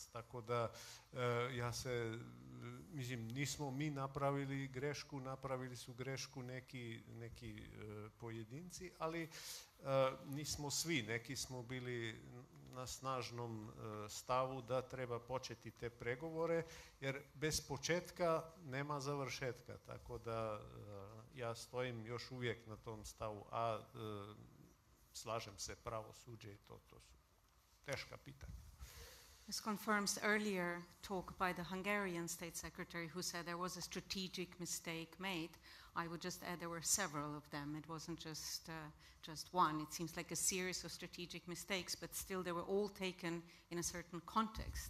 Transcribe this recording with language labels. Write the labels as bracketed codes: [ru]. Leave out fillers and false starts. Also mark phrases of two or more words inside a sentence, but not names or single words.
[hr] Tako da nismo mi napravili grešku, napravili su grešku neki pojedinci, ali nismo svi, neki smo bili na snažnom stavu da treba početi te pregovore, jer bez početka nema završetka, tako da ja stojim još uvijek na tom stavu, a slažem se, pravosuđe i to su teška pitanja. [en] This confirms earlier talk by the Hungarian State Secretary who said there was a strategic mistake made. I would just add there were several of them. It wasn't just one. It seems like a series of strategic mistakes, but still they were all taken in a certain context.